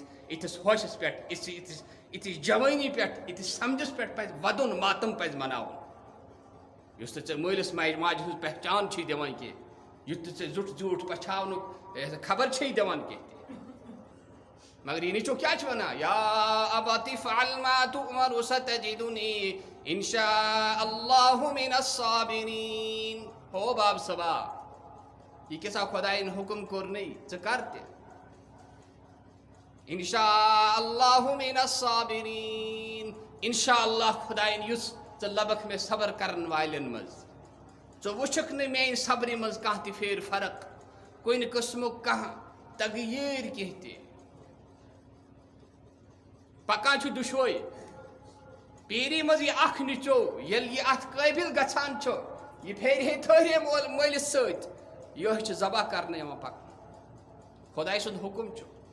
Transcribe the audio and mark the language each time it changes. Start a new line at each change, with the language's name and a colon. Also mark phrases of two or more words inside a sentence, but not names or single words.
Kashmiri: یِتھِس ہوشس پٮ۪ٹھ یِتھِس جوٲنی پٮ۪ٹھ یِتھِس سمجھس پٮ۪ٹھ پزِ ودُن، ماتم پزِ مناوُن. یُس نہٕ ژےٚ مٲلِس ماجہِ ہٕنٛز پہچان چھُے دِوان کینٛہہ، یُتھ نہٕ ژےٚ زیُٹھ زیوٗٹھ پچھاونُک خبر چھے دِوان کینٛہہ تہِ. مگر یہِ نیٚچو کیٛاہ چھُ وَنان؟
Arabic: یا ابت افعل ما تؤمر ستجدنی ان شاء اللہ من الصابرین.
Kashmiri: ہو باب صبا یہِ کیٛاہ سا خۄدایَن حُکم کوٚرنَے ژٕ کر تہِ.
Arabic: انشاء اللہ من الصابرین
Kashmiri: انشاء اللہ خدائن یس ژٕ لبکھ مے صبر کرن والین مز ژٕ وٕچھکھ نہٕ میٲنۍ صبرِ منٛز کانٛہہ تہِ پھیٖر فرق کُنہِ قٕسمُک کانٛہہ تغیٖر کینٛہہ تہِ پکان چھُ دُشوے پیٖری منٛز یہِ اکھ نِچو ییٚلہِ یہِ اتھ قٲبِل گژھان چھُ یہِ پھیرِ ہے تھٲرے مٲلِس سۭتۍ یِہوٚے چھُ ذبح کرنہٕ یِوان پکنہٕ خۄداے سُنٛد حُکم چھُ